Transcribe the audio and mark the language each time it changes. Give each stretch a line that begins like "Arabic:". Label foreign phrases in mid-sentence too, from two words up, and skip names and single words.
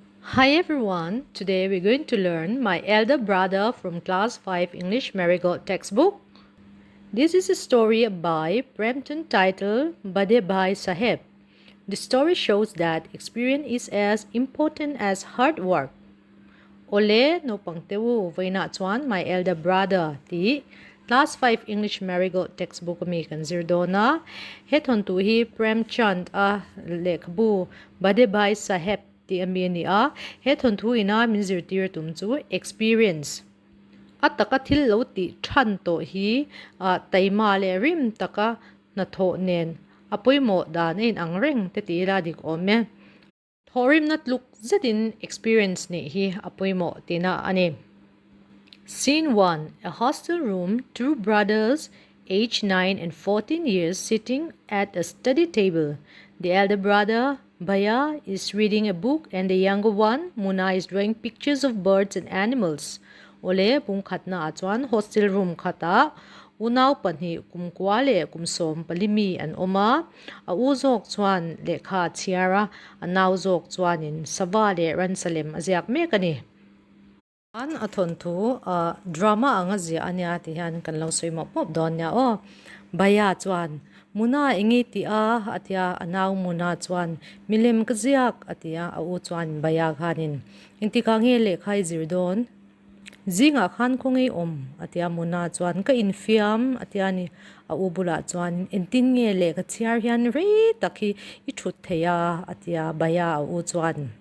English: Hi everyone, today we're going to learn My Elder Brother from Class 5 English Marigold textbook. This is a story by Premton titled Bade Bhai Saheb. The story shows that experience is as important as hard work.
Mizo: Ole no pangtewu vaina chuan My Elder Brother ti Class 5 English Marigold textbook mi kan zirdona hethon tu hi Premchand a lekhbu Bade Bhai Saheb ti amini a hethon tu ina min zirtir tum chu experience ataka thil lo ti than to hi taima le rim taka na tho nen apoimo dan in angreng te ti la dik ome thorim na tluk zetin experience ni hi apoimo tina ani.
English: Scene 1. A hostel room, two brothers aged 9 and 14 years sitting at a study table. The elder brother, Baya, is reading a book and the younger one, Muna, is drawing pictures of birds and animals.
Mizo: Ole pung khatna achuan
English: hostel room
Mizo: khata unaw panhi kumkwale kumsom palimi an oma a uzok chuan lekha chiara anaw zok chuanin savale ransalem aziak mekani. An athon thu drama anga zia ania ti han kan lo soimo pop don nya o baya chuan muna ingi ti a atia anaw muna chuan milem kaziak atia a u chuan baya khanin inti ka nge le khai zirdon zinga khan khongi atia muna chuan ka infiam atia ni a u bula chuan intin nge le ka chiar hian re takhi I thut theya atia baya a u chuan